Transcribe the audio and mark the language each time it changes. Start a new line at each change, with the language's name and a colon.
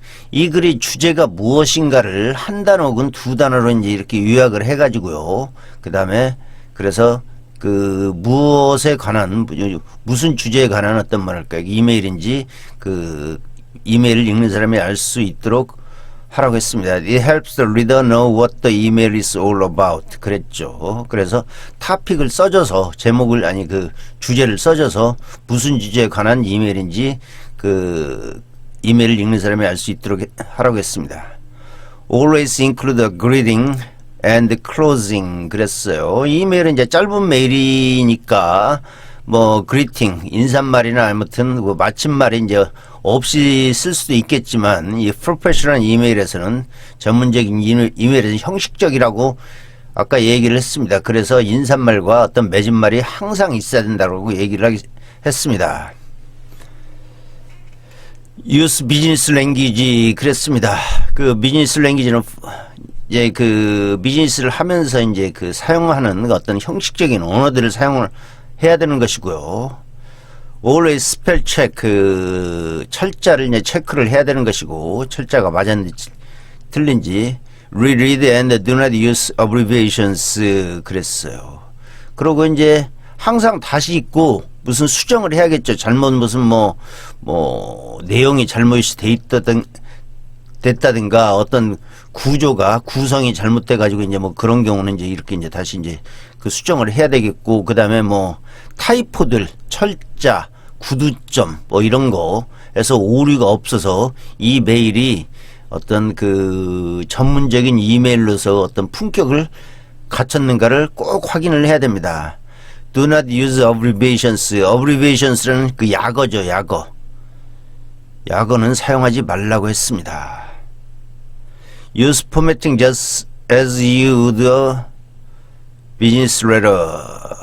Korean: 이 글의 주제가 무엇인가를 한 단어 혹은 두 단어로 이제 이렇게 요약을 해가지고요. 그 다음에 그래서 그 무엇에 관한, 무슨 주제에 관한 어떤 뭐랄까요, 이메일인지 그 이메일을 읽는 사람이 알 수 있도록 하라고 했습니다.
English: It helps the reader know what the email is all about.
Korean: 그랬죠. 그래서 타픽을 써줘서, 제목을, 아니 그 주제를 써줘서 무슨 주제에 관한 이메일인지 그 이메일을 읽는 사람이 알 수 있도록 하라고 했습니다.
English: Always include a greeting and closing
Korean: 그랬어요. 이메일은 이제 짧은 메일이니까 뭐 그리팅, 인사말이나 아무튼 뭐 마침말이 이제 없이 쓸 수도 있겠지만, 이 프로페셔널 이메일에서는, 전문적인 이메일에서는 형식적이라고 아까 얘기를 했습니다. 그래서 인사말과 어떤 맺음말이 항상 있어야 된다고 얘기를 했습니다.
English: Use business language
Korean: 그랬습니다. 그 비즈니스 랭귀지는 이제 그 비즈니스를 하면서 이제 그 사용하는 어떤 형식적인 언어들을 사용을 해야 되는 것이고요.
English: always spell check,
Korean: 그 철자를 이제 체크를 해야 되는 것이고, 철자가 맞았는지 틀린지.
English: reread and do not use abbreviations
Korean: 그랬어요. 그리고 이제 항상 다시 읽고 무슨 수정을 해야겠죠. 잘못 무슨 뭐 내용이 잘못이 됐다든가 어떤 구성이 잘못돼 가지고 이제 뭐 그런 경우는 이제 이렇게 이제 다시 이제 그 수정을 해야 되겠고, 그 다음에 뭐 타이포들, 철자, 구두점 뭐 이런 거에서 오류가 없어서 이 메일이 어떤 그 전문적인 이메일로서 어떤 품격을 갖췄는가를 꼭 확인을 해야 됩니다.
English: Do not use abbreviations. abbreviations는
Korean: 그 약어죠, 약어. 약어는 사용하지 말라고 했습니다.
English: Use formatting just as you would a business letter.